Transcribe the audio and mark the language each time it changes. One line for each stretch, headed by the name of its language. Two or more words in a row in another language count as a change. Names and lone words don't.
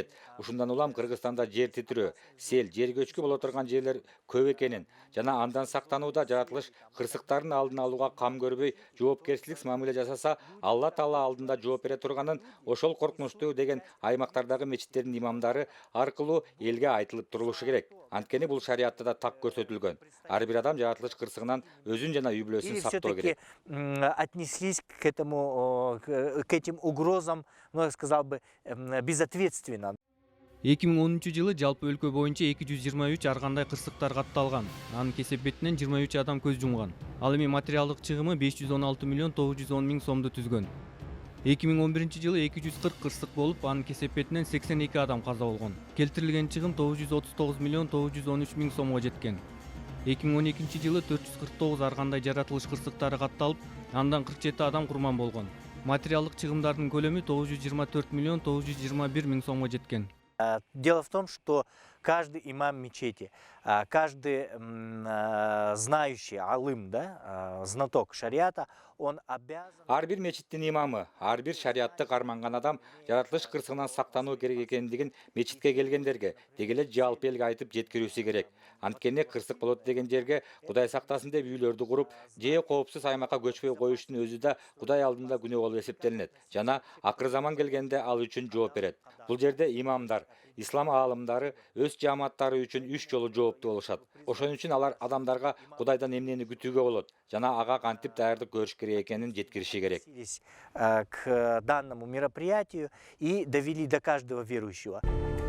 Kyrgyz: Ушундан улам Кыргызстанда жер титирөө, сел, жер көчкү боло турган жерлер көп экенин жана андан сактанууда жаратылыш кырсыктардын алдын алууга кам көрбөй, жоопкерчиликсиз мамиле жасаса, Алла Таала алдында жооп бере турганын ошол коркунучтуу деген аймактардагы мечиттердин имамдары аркылуу элге айтылып турулушу керек. Анткени бул шариатта да так көрсөтүлгөн. Ар бир адам жаратылыш кырсыгынан өзүн жана үй бүлөсүн сактоо керек.
Russian: Отнеслись к этим угрозам, ну, я сказал бы, безответственно.
Kyrgyz: 2010 жылы жалпы өлкө боюнча 223 ар кандай кырсыктар катталган. Анын кесепетинен 23 адам көз жумган. Ал эми материалдык чыгымы 516 миллион 910 миң сомду түзгөн. 2011 жылы 240 кырсык болуп, анын кесепетинен 82 адам каза болгон. Келтирилген чыгым 939 миллион 913 миң сомго жеткен. 2012 жылы 449 ар кандай жаратылыш кырсыктары катталып, андан 47 адам курман болгон. Материалдык чыгымдардын көлөмү 924 миллион 921 миң сомго жеткен.
Russian: Дело в том, что каждый имам мечети, каждый знающий алым, да, знаток шариата, он обязан...
Kyrgyz: Ар бир мечиттин имамы, ар бир шариатты карманган адам жаратылыш кырсыгынан сактануу керек экендигин мечитке келгендерге деги эле жалпы элге айтып жеткирүүсү керек. Анткени кырсык болот деген жерге Кудай сактасын деп үйлөрдү куруп, же коопсуз аймакка көчпөй коюштун өзү да Кудай алдында күнөө болуп эсептелинет жана акыр заман келгенде ал үчүн жооп берет. Бул жерде имамдар, ислам аалымдары өз жааматтары үчүн 3 жолу жооптуу болушат. Ошон үчүн алар адамдарга Кудайдан эмнени күтүүгө болот жана ага кантип даярдык көрүш керек экенин жеткириши керек.
Russian: К данному мероприятию и довели до каждого верующего.